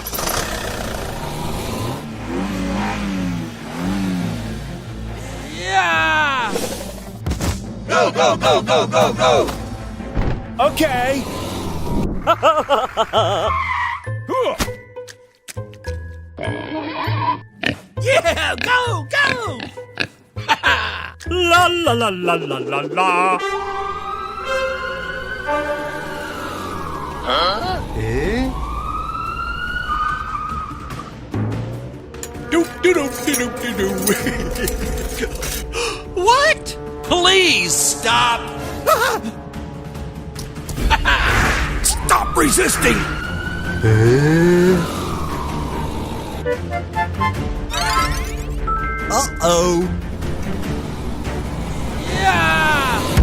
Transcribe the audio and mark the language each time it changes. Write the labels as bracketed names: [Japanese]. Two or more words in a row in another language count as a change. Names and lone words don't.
[English] Yeah! Go, go, go, go, go, go! Okay. Yeah, go, go! La la la la la la la. Doop doo doop doo doop doo doo. What? Please stop! Stop resisting! Uh-oh. Yeah!